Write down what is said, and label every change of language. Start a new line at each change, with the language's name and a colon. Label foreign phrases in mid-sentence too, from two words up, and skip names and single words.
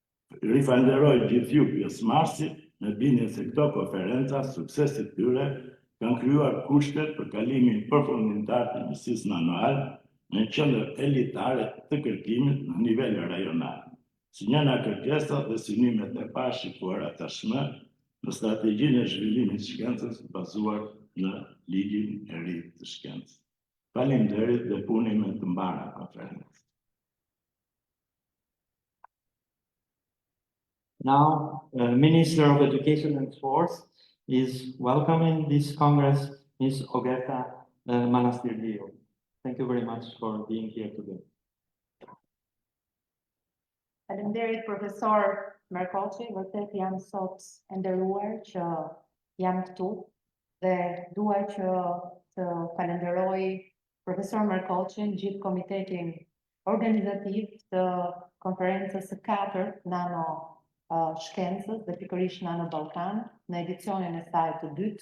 Albanian: Rifalenderoj gjithë ju pjesëmarrësit, me bindjen se këto konferenca, suksesit tyre, kanë krijuar kushtet për kalimin përfundimtar të njësisë manual në qendër elitare të kërkimit në nivel rajonal, si një nga kërkesat dhe synimet e parashikuara tashmë në strategjinë e zhvillimit të shkencës bazuar në ligjin e ri të shkencës. Faleminderit dhe punime të mbara konferencës.
English: Now, Minister of Education and Sports is welcoming this Congress, Ms. Ogeta Manastirliou. Thank you very much for being here today.
Albanian: Faleminderit profesor Merkoçi, vërtet jam sot e nderuar që jam këtu dhe dua që të falenderoj profesor Merkoçin, gjithë komitetin organizativ të konferencës së 4 nano shkencës dhe pikërisht Nano Ballkan në edicionin e saj të dytë.